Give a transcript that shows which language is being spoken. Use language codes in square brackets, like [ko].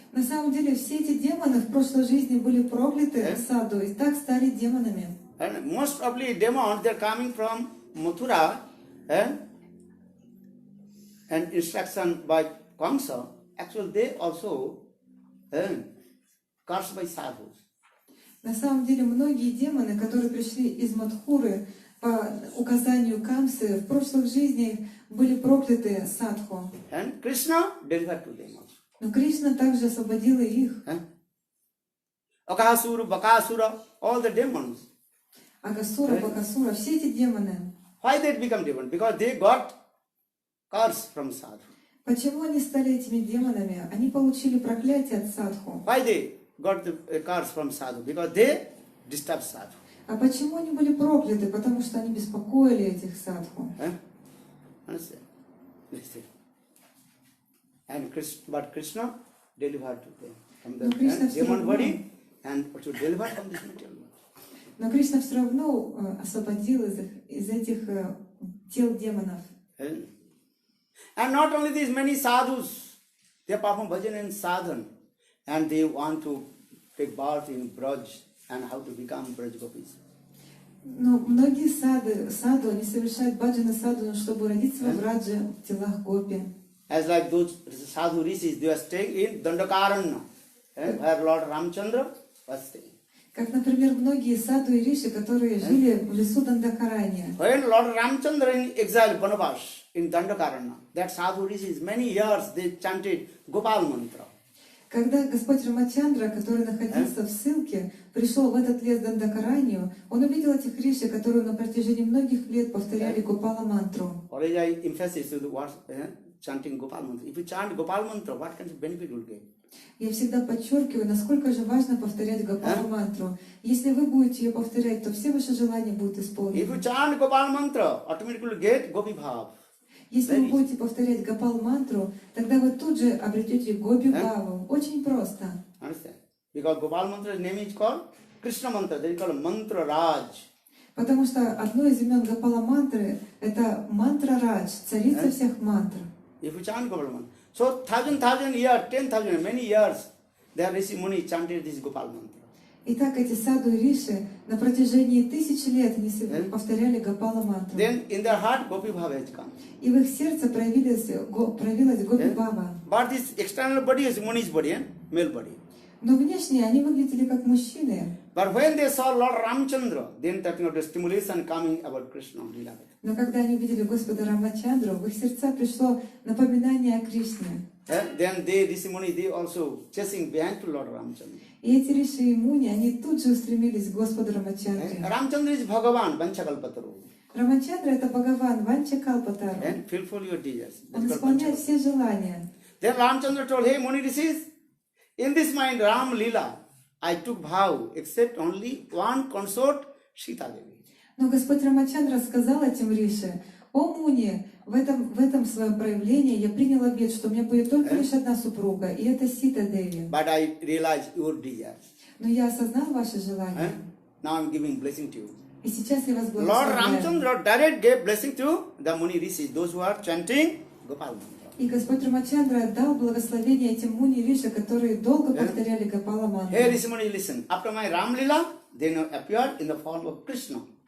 [ru] На самом деле, все эти демоны в прошлой жизни были прокляты саду и так стали демонами. [en] And most of the demons, they're coming from Mathura, and instruction by Kamsa. Actually, they also cursed by sadhus. [ru] На самом деле, многие демоны, которые пришли из Мадхуры по указанию Камсы, в прошлых жизнях были прокляты садху. [en] And Krishna delivered to them also. [ru] Но Кришна также освободила их. [en] Akasura, Bakasura, all the demons. [ru] Агасура, Бакасура, все эти демоны. [en] Why they become demons? Because they got curse from sadhu. [ru] Почему они стали этими демонами? Они получили проклятие от садху. [en] Why they got the curse from sadhu? Because they disturbed sadhu. [ru] А почему они были прокляты? Потому что они беспокоили этих садху. [en] Understand? Listen. And but Krishna delivered to them from the demon body and also delivered from this material body. [ru] Но Кришна все равно освободил из этих тел демонов. [en] And not only these, many sadhus, they perform bhajan and sadhan, and they want to take birth in Braj and how to become Braj Gopis. [ru] Но многие саду, они совершают баджана саду, чтобы родиться в Брадже в телах гопи. [en] As like those sadhu rishis, they are staying in Dandakaranya, where Lord Ramchandra was staying. [ru] Как, например, многие саду и риши, которые жили в лесу Дандакарanya. [en] When Lord Ramchandra in exile, Banavas, in Dandakaranya, that sadhu rishis, many years they chanted Gopal mantra. [ru] Когда Господь Рамачандра, который находился в ссылке, пришел в этот лес Дандакаранью, он увидел этих риши, которые на протяжении многих лет повторяли Гопала мантру. [en] Or I emphasis to the words chanting Gopal mantra. If you chant Gopal mantra, what kind of benefit will get? [ru] Я всегда подчеркиваю, насколько же важно повторять Гопала мантру. Если вы будете ее повторять, то все ваши желания будут [en] If you [ru] исполнены. [en] chant Gopal mantra, automatically you get Gopi bhav. [ru] Если вы будете повторять Гопал мантру, тогда вы тут же обретете Гопи Бхаву. Очень просто. [en] Understand? Because Gopal mantra's name is called Krishna mantra. That is called mantra raj. [ru] Потому что одно из имен Гопала мантры — это мантра Радж, царица всех мантр. [en] If you chant Gopal mantra. So thousand years, 10,000, many years, there Rishi Muni chanted this Gopal mantra. [ru] Итак, эти саду и риши на протяжении 1000 лет они повторяли Гопала мантру. [en] Then in their heart, Gopi bhava has come. [ru] И в их сердце проявилась Гопи Бхава. [en] But this external body is Muni's body, male body. [ru] Но внешне они выглядели как мужчины. [en] But when they saw Lord Ramchandra, then that the stimulation coming about Krishna. [ru] Но когда они увидели Господа Рамачандру, в их сердца пришло напоминание о Кришне. [en] Then they, Rishi Muni, they also chasing behind to Lord Ramchandra. [ru] И эти риши и муни, они тут же устремились к Господу Рамачандре. [en] Ramchandra is Bhagavan, Vanchakalpataru. [ru] Рамачандра — это Бхагаван, Ванча Калпатару. [en] And fulfill your desires. [ru] Он исполняет все желания. [en] Then Ramchandra told, hey Muni Rishis, in this mind Ram Lila, I took vow, except only one consort, Sita Devi. [ru] Но Господь Рамачандра сказал этим риши: «О Муни, в этом своем проявлении я принял обет, что у меня будет только лишь одна супруга, и это Сита Деви. [en] But I realized your desires. [ru] Но я осознал ваши желания, [en] Now I'm giving blessing to you. [ru] и сейчас я вас [en] Lord [ru] благословляю». [en] Ramchandra direct gave blessing to the Muni Rishis, those who are chanting Gopal mantra. [ru] И Господь Рамачандра дал благословение этим муни риши, которые долго повторяли Гопала мантру. [en] Hey Rishi Muni, listen. After my Ram Lila, they now appeared in the form of Krishna.